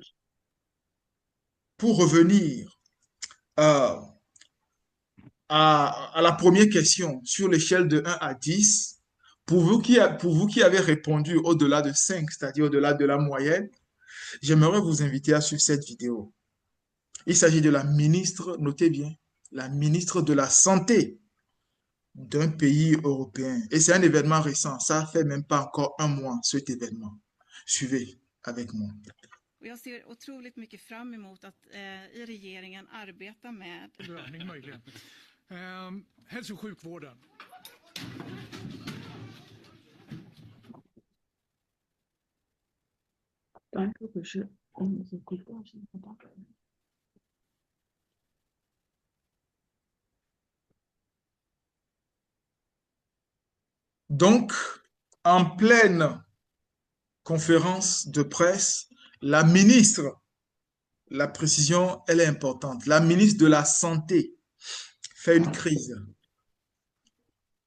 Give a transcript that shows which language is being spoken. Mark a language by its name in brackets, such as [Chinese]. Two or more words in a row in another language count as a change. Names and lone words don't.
[French] pour revenir euh, à la première question sur l'échelle de 1 à 10, pour vous qui avez répondu au-delà de 5, c'est-à-dire au-delà de la moyenne, j'aimerais vous inviter à suivre cette vidéo. Il s'agit de la ministre, notez bien, la ministre de la Santé d'un pays européen. Et c'est un événement récent. Ça fait même pas encore un mois, cet événement. Suivez avec moi. [Swedish] Jag ser otroligt mycket fram emot att i regeringen arbeta med möjligen. Hälso- och sjukvården. [French] Danke, que je... On ne s'écoute pas, je ne comprends pas. Donc, en pleine conférence de presse, la ministre, la précision, elle est importante, la ministre de la Santé fait une crise.